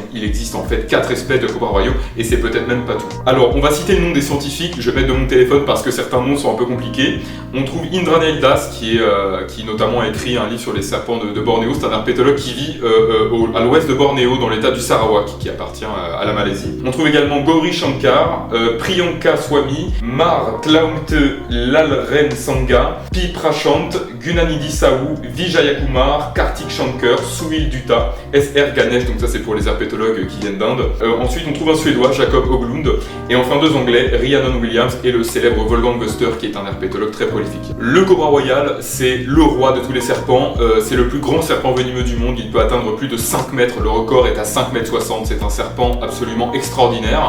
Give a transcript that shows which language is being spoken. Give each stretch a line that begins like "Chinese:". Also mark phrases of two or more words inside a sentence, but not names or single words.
French: Il existe en fait 4 espèces de Cobra Royaux et c'est peut-être même pas tout. Alors, on va citer le nom des scientifiques. Je vais mettre de mon téléphone parce que certains noms sont un peu compliqué. On trouve Indranail Das qui notamment a écrit un livre sur les serpents de Bornéo. C'est un herpétologue qui vit à l'ouest de Bornéo dans l'état du Sarawak qui appartient à la Malaisie. On trouve également Gauri Shankar, Priyanka Swami, Mar Tlaumte Lalren Sangha, Pi Prashant, Gunanidhi Sahu, Vijayakumar, Kartik Shankar, Suil Dutta, SR Ganesh, donc ça c'est pour les herpétologues qui viennent d'Inde. Ensuite on trouve un Suédois, Jacob Hoglund, et enfin 2 Anglais, Rhiannon Williams et le célèbre Wolfgang Buster qui est un herpétologue très prolifique. Le Cobra Royal, c'est le roi de tous les serpents, c'est le plus grand serpent venimeux du monde, il peut atteindre plus de 5 mètres, le record est à 5 mètres 60, c'est un serpent absolument extraordinaire.